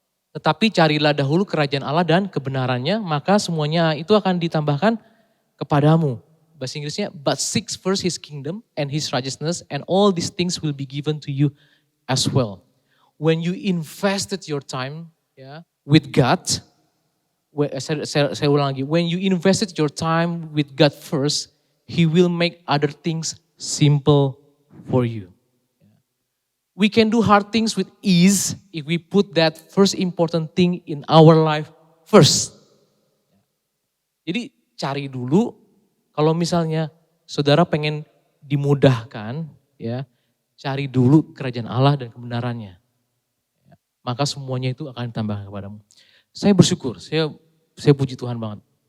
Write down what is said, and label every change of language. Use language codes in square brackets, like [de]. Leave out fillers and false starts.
[id] Tetapi carilah dahulu kerajaan Allah dan kebenarannya, maka semuanya itu akan ditambahkan kepadamu. Bahasa Inggrisnya, [en] but seek first his kingdom and his righteousness and all these things will be given to you as well. When you invested your time with God, [id] saya ulang lagi, [en] when you invested your time with God first, he will make other things simple for you. We can do hard things with ease if we put that first important thing in our life first. [id] Jadi cari dulu. Kalau misalnya saudara pengen dimudahkan, ya cari dulu kerajaan Allah dan kebenarannya. Maka semuanya itu akan ditambahkan kepadamu. Saya bersyukur, saya puji Tuhan banget.